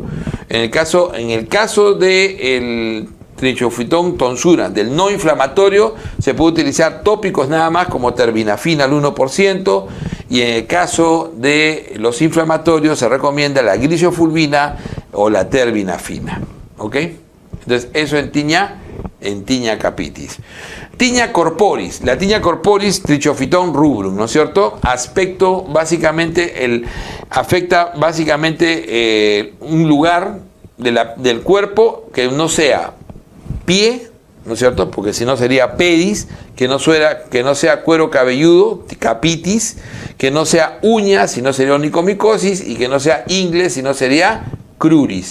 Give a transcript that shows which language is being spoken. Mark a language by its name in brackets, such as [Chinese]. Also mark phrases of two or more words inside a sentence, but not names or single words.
[Spanish] En el caso del Trichophyton tonsurans, del no inflamatorio, se puede utilizar tópicos nada más, como terbinafina al 1%, y en el caso de los inflamatorios se recomienda la grisofulvina o la terbinafina, ¿ok? Entonces, eso en tiña en Tinea capitis. Tinea corporis, la Tinea corporis, Trichophyton rubrum, ¿no es cierto? Aspecto, básicamente, afecta básicamente un lugar del cuerpo que no sea pie, ¿no es cierto? Porque si no sería pedis, que no sea cuero cabelludo, capitis, que no sea uña, si no sería onicomicosis, y que no sea ingle, si no sería cruris.